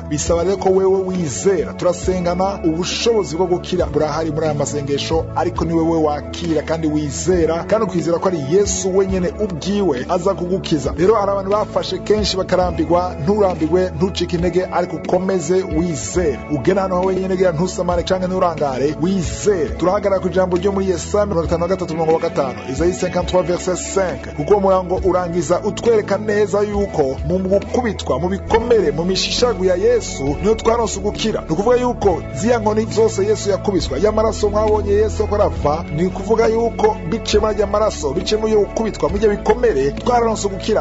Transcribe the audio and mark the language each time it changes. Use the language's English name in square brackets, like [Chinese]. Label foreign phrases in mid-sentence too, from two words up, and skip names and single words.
[Rundi] Bisaba rero ko wewe wizera. Turasengana ubushobozi bwo gukira burahari muri aya masengesho, ariko ni wewe wakira kandi wizera, kandi ukwizera ko ari Yesu wenyene ubwiwe aza kugukiza. Rero hari abantu bafashe kenshi bakarambirwa. Nturambirwe, ntucike intege, ariko ukomeze wizere. Ugena hano wenyene gira ntusamare canke nturangare, wizere. Turahagarara ku ijambo ryo muri Yesaya 53:5, [French] Isaïe 53 verset 5, [Rundi] kuko umurango urangiza utwereka neza yuko mu gukubitwa, mu bikomere, mu mishishagu ya Yesu niyo twaronse gukira. Ni ukuvuga yuko ziya nkoni zose Yesu yakubiswa, y'amaraso mwabonye Yesu ko arapfa, ni kuvuga yuko bice majya amaraso, bice mu yo gukubitwa, mu byo bikomere twaronse gukira.